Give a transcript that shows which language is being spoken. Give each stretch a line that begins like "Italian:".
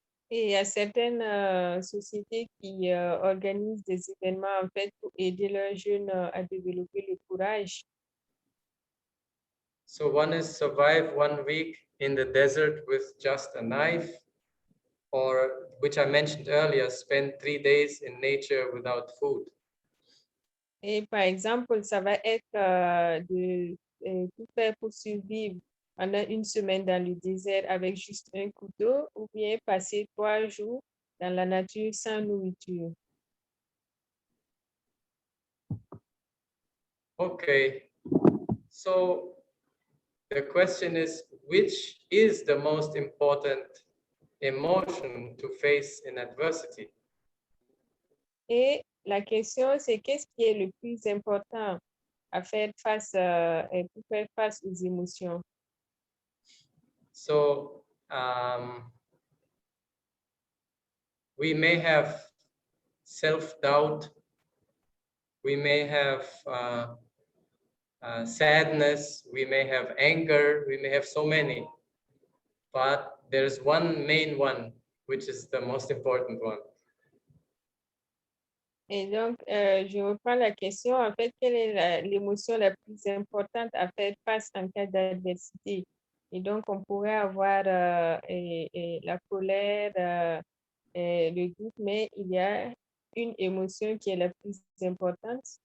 French: Et il y a certaines sociétés qui organisent des événements, en fait, pour aider leurs jeunes à développer le courage.
English: So one is survive 1 week in the desert with just a knife, or, which I mentioned earlier, spend 3 days in nature without food.
French: Et par exemple, ça va être de tout faire pour survivre pendant 1 semaine dans le désert avec juste un couteau, ou bien passer 3 jours dans la nature sans nourriture.
English: Okay, so the question is, which is the most important emotion to face in adversity?
French: Et la question, c'est qu'est-ce qui est le plus important à faire face pour faire face aux émotions?
English: So we may have self-doubt, we may have sadness, we may have anger, we may have so many, but there's one main one, which is the most important one.
French: Et donc, je reprends la question. En fait, quelle est l'émotion la plus importante à faire face en cas d'adversité? Et donc, on pourrait avoir la colère, le doute, mais il y a une émotion qui est la plus importante.